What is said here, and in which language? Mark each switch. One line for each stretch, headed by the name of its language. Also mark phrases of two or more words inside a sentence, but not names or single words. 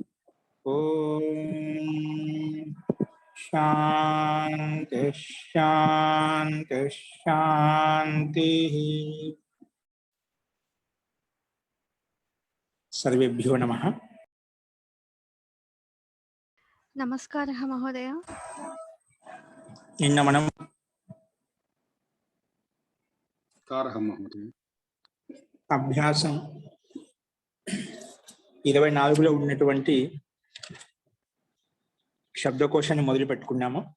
Sanskrit: ओम शांति शांति शांति। सर्वेभ्यो नमः। नमस्कारः महोदय।
Telugu: నిన్న మనం అభ్యాసం 24లో ఉన్నటువంటి శబ్దకోశాన్ని మొదలు పెట్టుకున్నాము.